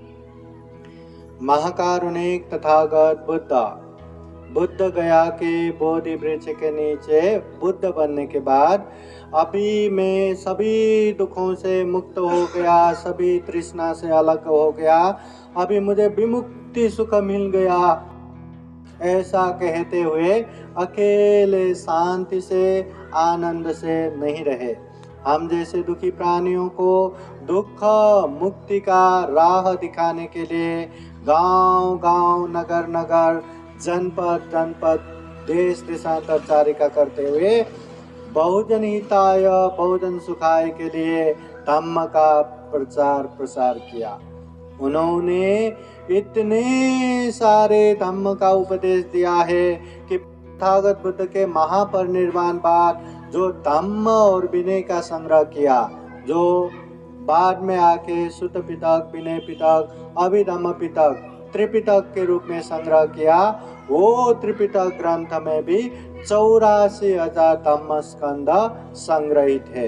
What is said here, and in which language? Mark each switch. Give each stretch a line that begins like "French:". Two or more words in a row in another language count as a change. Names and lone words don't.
Hindi: महाकारुणिक तथागत बुद्ध गया के बोधि वृक्ष के नीचे बुद्ध बनने के बाद अभी मैं सभी दुखों से मुक्त हो गया, सभी तृष्णा से अलग हो गया, अभी मुझे विमुक्ति सुख मिल गया, ऐसा कहते हुए अकेले शांति से आनंद से नहीं रहे। हम जैसे दुखी प्राणियों को दुख मुक्ति का राह दिखाने के लिए गांव-गांव, नगर-नगर, जनपद, देश-देशांतर चारिका करते हुए
Pali: बहुजन हिताय बहुजन सुखाय
Hindi: के लिए धम्म का प्रचार प्रसार किया। उन्होंने इतने सारे धम्म का उपदेश दिया है कि तथागत बुद्ध के महापरिनिर्वाण बाद जो धम्म और विनय का संग्रह किया, जो बाद में आके सुत्त पिटक, विनय पिटक, अभिधम्म पिटक, त्रिपिटक के रूप में संग्रह किया, वो त्रिपिटक ग्रंथ में भी 84,000 धम्म स्कंद संग्रहित है।